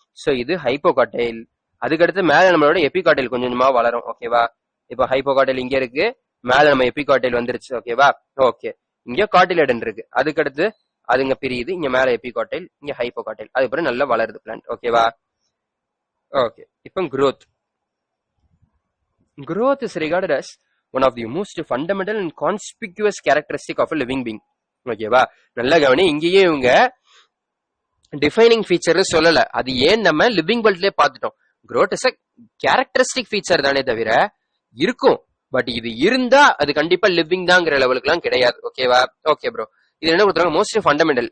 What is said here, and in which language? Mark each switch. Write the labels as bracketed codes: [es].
[ta] So இது ஹைப்போகாட்டைல். அதுக்கடுத்து மேல நம்மளோட எபிகாட்டைல் கொஞ்சம் கொஞ்சமா வளரும். ஓகேவா? இப்போ ஹைப்போகாட்டைல் இங்க இருக்கு, மேல நம்ம எபிகாட்டைல் வந்துருச்சு. ஓகேவா? ஓகே. இங்க காட்டிலேடன் இருக்கு, அதுக்கடுத்து அதுங்க பிரியுது, இங்க மேல எபிகாட்டைல், இங்க ஹைப்போகாட்டைல், அதுக்கப்புறம் நல்லா வளருது பிளான்ட். ஓகேவா? ஓகே. [en] இப்போ growth is regarded as one of the most fundamental and conspicuous characteristic of a living being. [ta] ஓகேவா? நல்லா கவனி, இங்கேயே இவங்க டிஃபைனிங் ஃபீச்சர் சொல்லல, அது ஏன் நம்ம லிவிங் வேர்ல்ட்லயே பார்த்துட்டோம். [en] growth is a characteristic feature [ta] தானே தவிர இருக்கும், பட் இது இருந்தா அது கண்டிப்பா லிவிங் தாங்கிற லெவலுக்கு எல்லாம் கிடையாது. ஓகேவா? Okay bro. இது என்ன கொடுத்தாங்க? Most fundamental.